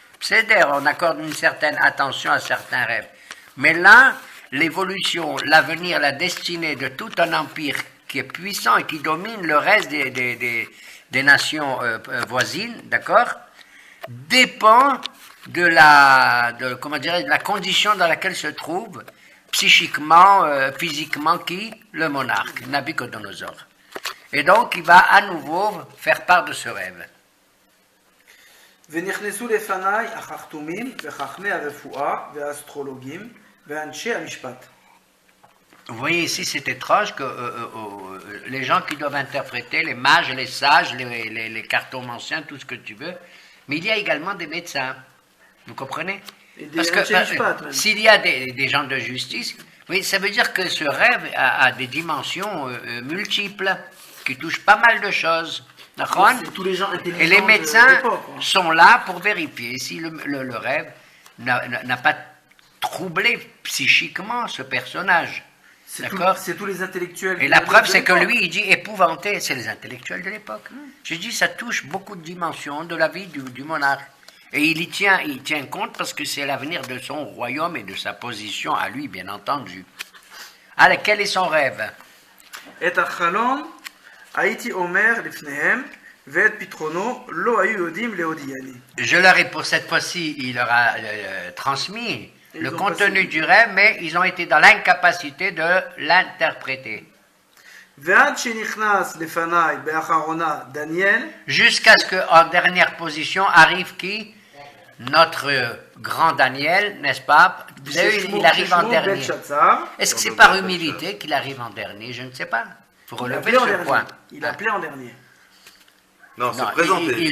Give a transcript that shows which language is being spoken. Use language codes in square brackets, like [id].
[fr] C'est d'ailleurs, on accorde une certaine attention à certains rêves. Mais là, l'évolution, l'avenir, la destinée de tout un empire qui est puissant et qui domine le reste des nations voisines, d'accord, dépend de la condition dans laquelle se trouve psychiquement, physiquement, qui? Le monarque, Nabuchodonosor. Et donc, il va à nouveau faire part de ce rêve. [he] ונכנסו לפניי החכתומים וחכמי הרפואה והאסטרולוגים ואנשי המשפט. [fr] Vous voyez ici, c'est étrange que les gens qui doivent interpréter, les mages, les sages, les cartomanciens, tout ce que tu veux, mais il y a également des médecins. Vous comprenez? Parce que s'il y a des gens de justice, oui, ça veut dire que ce rêve a des dimensions multiples, qui touchent pas mal de choses. Tous les gens et les médecins sont là pour vérifier si le rêve n'a pas troublé psychiquement ce personnage. D'accord? C'est tous les intellectuels. Et la preuve, c'est que lui, il dit épouvanté. C'est les intellectuels de l'époque. Je dis, ça touche beaucoup de dimensions de la vie du monarque. Et il tient compte parce que c'est l'avenir de son royaume et de sa position à lui, bien entendu. Allez, quel est son rêve? [he] את החלום הייתי אומר לפניהם, ואת פתרונו לא היו יודעים להודיעני. [fr] Je leur ai, pour cette fois-ci, il leur a transmis le contenu du rêve, mais ils ont été dans l'incapacité de l'interpréter. [he] ועד שנכנס לפניי באחרונה דניאל, [fr] jusqu'à ce qu'en dernière position arrive qui? Notre grand Daniel, n'est-ce pas? Vous avez vu, il arrive en dernier. Est-ce que c'est par humilité qu'il arrive en dernier? Je ne sais pas. Il faut relever ce point. Il appelait en dernier. Non, c'est présenté.